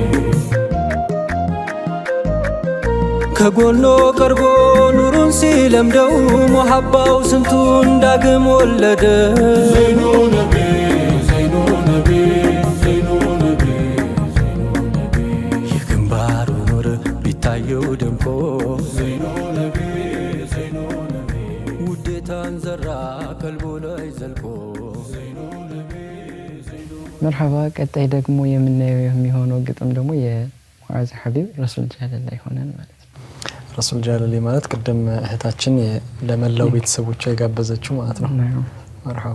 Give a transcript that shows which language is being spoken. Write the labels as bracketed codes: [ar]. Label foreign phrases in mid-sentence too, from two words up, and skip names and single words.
[am] ከጎኖ ቀርቦ ኑሩን ሲለምደው ሙሐባው ስንቱን ዳግም ወለደ [ar] زين النبي زين النبي زين النبي زين النبي زين النبي زين النبي [am] የግንባሩ ኑር ቢታየው ደምቆ [ar] زين النبي زين النبي [am] ውዴታን ዘራ ቀልቡ ላይ ዘልቆ ዘይኑ ነቢ ዘይኑ መርሐባ። ቀጣይ ደግሞ የምናየው የሚሆነው ግጥም ደግሞ የሙዓዝ ሐቢብ ረሱል ጃለላ ይሆናል ማለት ነው። ረሱል ጃለላ ማለት ቅድም እህታችን ለመላው ቤተሰቦቿ የጋበዘችው ማለት ነው። መርሐባ።